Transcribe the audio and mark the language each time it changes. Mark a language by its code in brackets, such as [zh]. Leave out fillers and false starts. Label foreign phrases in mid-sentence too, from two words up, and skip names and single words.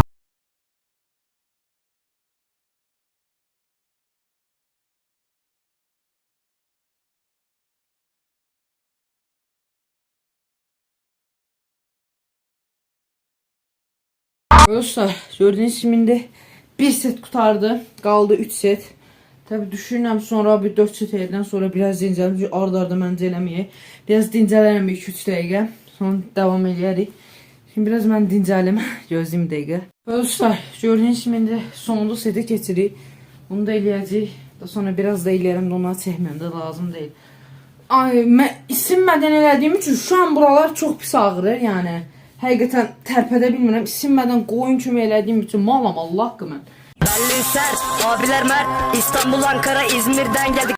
[tr] Dostlar, gördüğünüz gibi bir set kurtardı. Kaldı 3 set. [az] Tabi düşünürəm sonra bir 4 set eldən sonra biraz dincəlim. Arda məncə eləməyək. Biraz dincələrim 2-3 dəqiqə. Sonra devam edərik. Şimdi biraz mən dincəlim. Gözləyim dəqiqə. Dostlar, [tr] gördüğünüz gibi [az] sonuncu seti keçirik. Bunu da eləyəcək. Sonra biraz da eləyərəm də onları çəkməyəm də lazım deyil. Ay, mən isinmədən elədiyim üçün [tr] şu an [az] buralar çox pis ağrır yəni. Həqiqətən tərpədə bilmirəm. İsinmədən qoyun kimi elədiyim üçün malam Allah haqqı mən. [tr] Belli sert, abiler mert, İstanbul, Ankara, İzmir'den geldik.